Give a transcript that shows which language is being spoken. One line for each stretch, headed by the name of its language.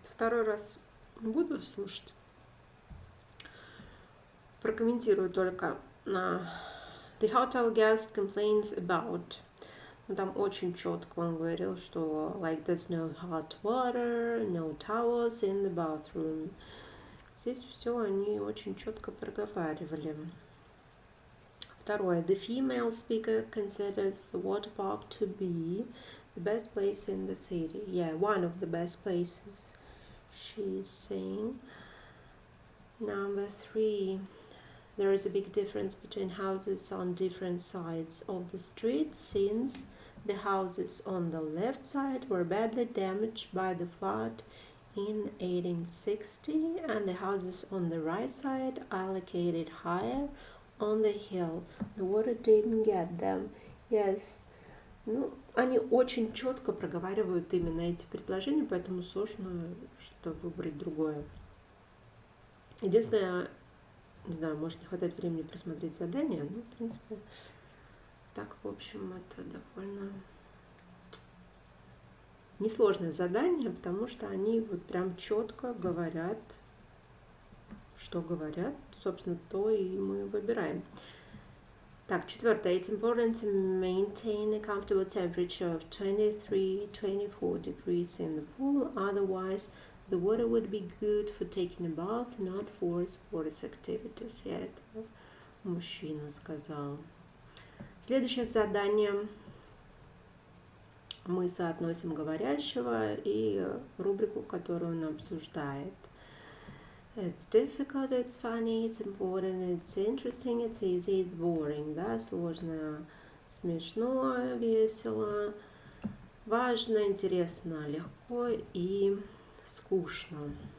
Russian: Второй раз не буду слушать. Прокомментирую только.
English: The hotel guest complains about.
Russian: Ну, там очень четко он говорил, что
English: like there's no hot water, no towels in the bathroom.
Russian: Здесь все они очень четко проговаривали. Второе.
English: The female speaker considers the water park to be the best place in the city. Yeah, one of the best places, she's saying. Number 3. There is a big difference between houses on different sides of the street since the houses on the left side were badly damaged by the flood in 1860 and the houses on the right side are located higher on the hill. The water didn't get them. Yes.
Russian: Ну, они очень четко проговаривают именно эти предложения, поэтому сложно что выбрать другое. Единственное, не знаю, может не хватает времени просмотреть задание, но, в принципе, так, в общем, это довольно несложное задание, потому что они вот прям четко говорят, что говорят, собственно, то и мы выбираем. Так, четвертое.
English: It's important to maintain a comfortable temperature of 23-24 degrees in the pool, otherwise the water would be good for taking a bath, not for sports activities.
Russian: Я это мужчина сказал. Следующее задание. Мы соотносим говорящего и рубрику, которую он обсуждает.
English: It's difficult, it's funny, it's important, it's interesting, it's easy, it's boring.
Russian: Да, сложно, смешно, весело, важно, интересно, легко и скучно.